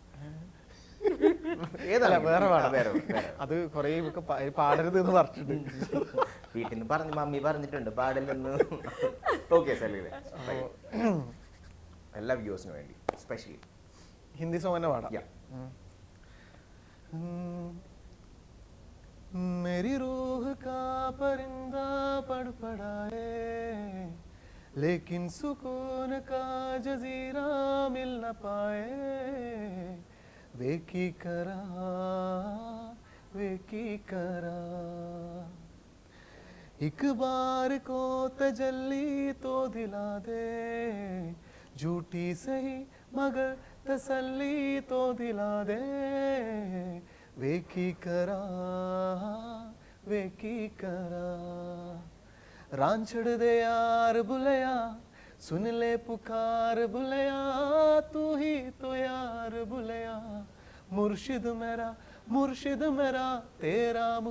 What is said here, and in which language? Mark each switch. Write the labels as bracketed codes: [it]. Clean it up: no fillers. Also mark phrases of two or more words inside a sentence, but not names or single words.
[ml] വേറെ പാടാം, അത് കൊറേ പാടരുത് എന്ന് പറഞ്ഞിട്ടുണ്ട്. വീട്ടിൽ നിന്ന് പറഞ്ഞു, മമ്മി പറഞ്ഞിട്ടുണ്ട് പാടില്ലെന്ന്. ഓക്കെ സലീല, എല്ലാ വ്യൂസിനും വേണ്ടി സ്പെഷ്യലി ഹിന്ദി സോങ് തന്നെ പാടാം. [hi] मेरी रूह का परिंदा पड़ पड़ा है, लेकिन सुकून का जजीरा मिल न पाए, [pa] ਵੇ ਕੀ ਕਰਾ [hi] एक बार को तजल्ली तो दिला दे, झूठी सही मगर तसल्ली तो दिला दे, [pa] ਵੇ ਕੀ ਕਰਾ ਰਾਂਝੜ ਦੇ ਯਾਰ ਬੁਲਯਾ, ਸੁਣ ਲੇ ਪੁਕਾਰ ਬੁਲਯਾ, ਤੂ ਹੀ ਤੋ ਯਾਰ ਬੁਲਯਾ, ਮੁਰਸ਼ਿਦ ਮੇਰਾ ਤੇਰਾ